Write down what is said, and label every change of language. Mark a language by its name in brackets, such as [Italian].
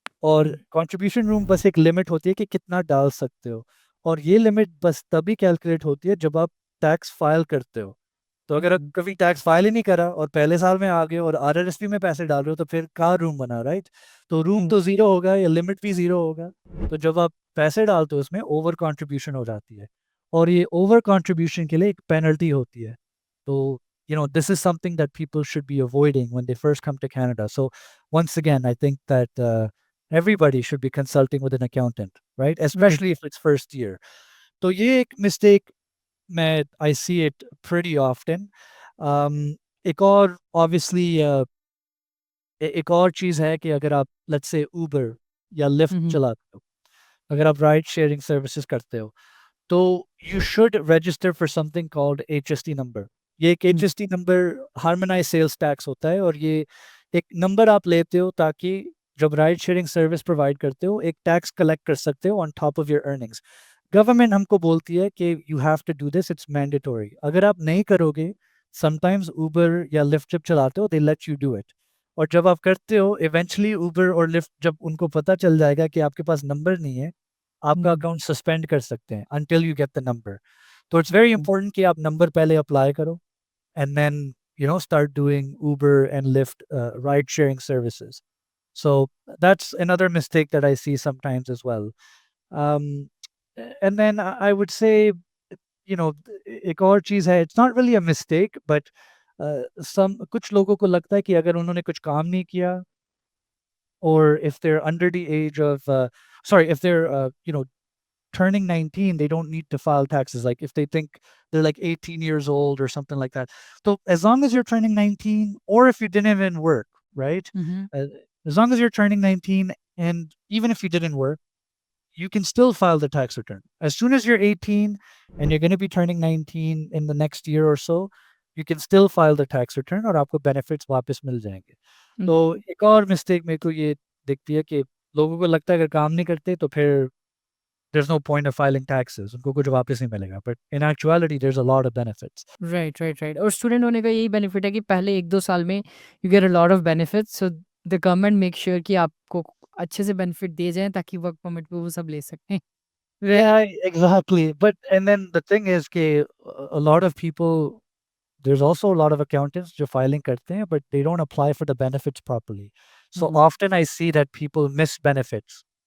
[Hindi] और contribution room बस एक लिमिट होती है कि कितना डाल सकते हो, और ये लिमिट बस तभी कैलकुलेट होती है जब आप टैक्स फाइल करते हो। तो अगर आप कभी टैक्स फाइल ही नहीं करा और पहले साल में आ गए और आरआरएसपी में पैसे डाल रहे हो, तो फिर कहाँ रूम बना, राइट? तो रूम तो ज़ीरो होगा या लिमिट भी ज़ीरो होगा। तो जब आप पैसे डालते हो उसमें ओवर कंट्रीब्यूशन हो जाती है, और ये ओवर कंट्रीब्यूशन के लिए एक पेनल्टी होती है। [English] तो this is something that people should be avoiding when they first come to Canada. So once again, I think that everybody should be consulting with an accountant, right? Right. Especially if it's first year. [Hindi] तो ये एक [English] mistake [Hindi] मैं [English] I see it pretty often. Um, [Hindi] एक और [English] obviously [Hindi] एक और चीज़ है कि अगर आप लेट्स से ऊबर या लिफ्ट हम्म चलाते हो, अगर आप [English] ride sharing services [Hindi] करते हो, तो [English] You should register for something called HST number. [Hindi] ये एक हम्म HST number harmonise sales tax होता है, और ये एक नंबर आप लेते हो ताकि जब राइड शेयरिंग सर्विस प्रोवाइड करते हो एक टैक्स कलेक्ट कर सकते हो [English] On top of your earnings. [Hindi] Government हमको बोलती है कि [English] You have to do this, it's mandatory. [Hindi] अगर आप नहीं करोगे, समटाइम्स ऊबर या लिफ्ट जब चलाते हो [English] they let you do it, [Hindi] और जब आप करते हो [English] eventually [Hindi] ऊबर और लिफ्ट जब उनको पता चल जाएगा कि आपके पास नंबर नहीं है, आपका हम्म अकाउंट सस्पेंड कर सकते हैं [English] Until you get the number. तो it's very hmm [Hindi] इंपॉर्टेंट कि आप नंबर पहले अप्लाई करो, [English] and then start doing Uber and Lyft ride sharing services. So that's another mistake that I see sometimes as well. um, and then I would say, [Hindi] एक और चीज़ है, [English] it's not really a mistake, but some [Hindi] कुछ लोगों को लगता है कि अगर उन्होंने कुछ काम नहीं किया, [English] or if they're under the age of sorry, if they're turning 19, they don't need to file taxes. Like if they think they're like 18 years old or something like that. So as long as you're turning 19, or if you didn't even work, right? Hmm Uh, as long as you're turning 19, and even if you didn't work, you can still file the tax return. As soon as you're 18 and you're going to be turning 19 in the next year or so, you can still file the tax return [Hindi] और आपको benefits वापस मिल जाएंगे। तो एक और mistake मेरे को ये दिखती है कि लोगों को लगता है अगर काम नहीं करते तो फिर [English] there's no point of filing taxes, [Hindi] उनको कुछ वापस नहीं मिलेगा, [English] but in actuality there's a lot of benefits. [Hindi] Right right right और स्टूडेंट होने का यही बेनिफिट है कि पहले 1-2 साल में [English] you get a lot of benefits so the government make sure [Hindi] कि आपको अच्छे से बेनिफिट दिए जाएँ ताकि वर्क परमिट पे वो सब ले सकें। वे [English] Yeah, exactly. But and then the thing is [Hindi] कि [English] a lot of people, there's also a lot of accountants [Hindi] जो filing करते हैं, [English] but they don't apply for the benefits properly. So hmm, often I see that people miss benefits.